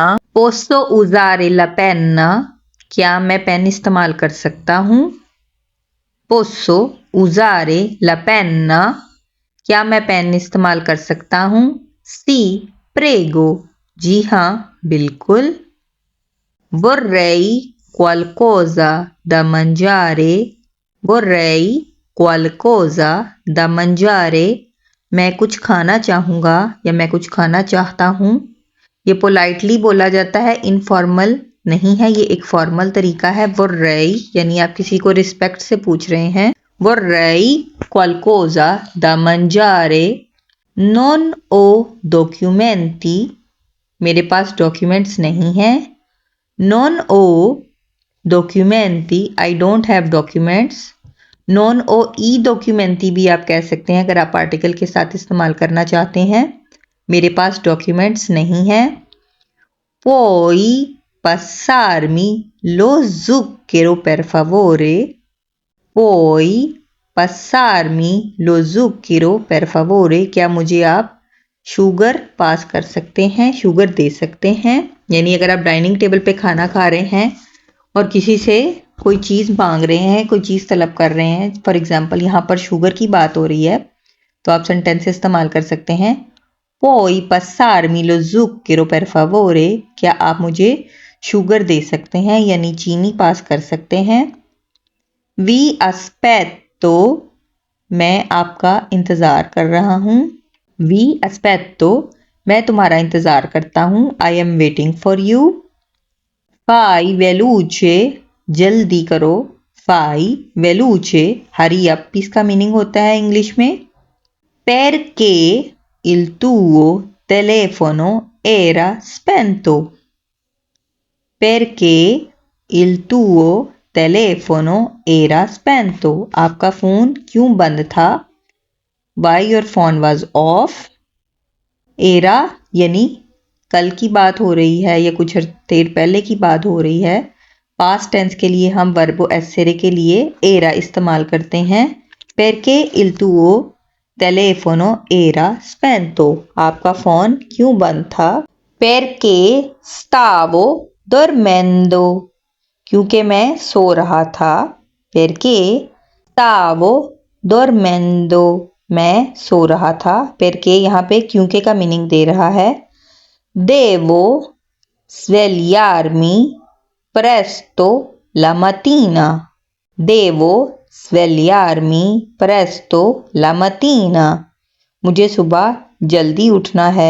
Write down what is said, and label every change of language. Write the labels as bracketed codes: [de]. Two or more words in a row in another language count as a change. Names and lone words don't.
[it] posso usare la penna, [hi] क्या मैं पेन इस्तेमाल कर सकता हूँ? [it] posso usare la penna, [hi] क्या मैं पेन इस्तेमाल कर सकता हूँ? [it] sì prego, [hi] जी हाँ बिल्कुल। [it] vorrei qualcosa da mangiare। vorrei qualcosa da mangiare, [hi] मैं कुछ खाना चाहूँगा या मैं कुछ खाना चाहता हूँ। ये पोलाइटली बोला जाता है, इनफॉर्मल नहीं है, ये एक फॉर्मल तरीका है। vorrei यानी आप किसी को रिस्पेक्ट से पूछ रहे हैं। [it] vorrei qualcosa da mangiare। non ho documenti, [hi] मेरे पास डॉक्यूमेंट्स नहीं हैं। [it] non ho documenti, [en] I don't have documents। [it] non ho i documenti [hi] भी आप कह सकते हैं अगर आप आर्टिकल के साथ इस्तेमाल करना चाहते हैं। मेरे पास डॉक्यूमेंट्स नहीं हैं। [it] puoi passarmi lo zucchero per favore। puoi passarmi lo zucchero per favore, [hi] क्या मुझे आप शुगर पास कर सकते हैं, शुगर दे सकते हैं। यानी अगर आप [en] dining table [hi] पे खाना खा रहे हैं और किसी से कोई चीज़ मांग रहे हैं, कोई चीज़ तलब कर रहे हैं, [en] for example [hi] यहाँ पर शुगर की बात हो रही है, तो आप सेंटेंस इस्तेमाल कर सकते हैं [it] puoi passarmi lo zucchero per favore, [hi] क्या आप मुझे शुगर दे सकते हैं यानी चीनी पास कर सकते हैं। [it] vi aspetto, [hi] मैं आपका इंतज़ार कर रहा हूँ। [it] vi aspetto, [hi] मैं तुम्हारा इंतज़ार करता हूँ। [en] I am waiting for you। [it] fai veloce, [hi] जल्दी करो। [it] fai veloce, [en] hurry up, [hi] इसका मीनिंग होता है इंग्लिश में [it] perché il tuo telefono era spento। perché il tuo telefono era spento, [hi] आपका फ़ोन क्यों बंद था? [en] Why your phone was off। [hi] एरा यानी कल की बात हो रही है या कुछ देर पहले की बात हो रही है। [en] past tense [hi] के लिए हम [it] verbo essere [hi] के लिए एरा इस्तेमाल करते हैं। [it] perché il tuo telefono era spento, [hi] आपका फ़ोन क्यों बंद था? [it] perché stavo dormendo, [hi] क्योंकि मैं सो रहा था। [it] perché stavo dormendo, [hi] मैं सो रहा था। perché यहाँ पे क्योंकि का मीनिंग दे रहा है। [it] devo svegliarmi presto la mattina। devo svegliarmi presto la mattina, [hi] मुझे सुबह जल्दी उठना है।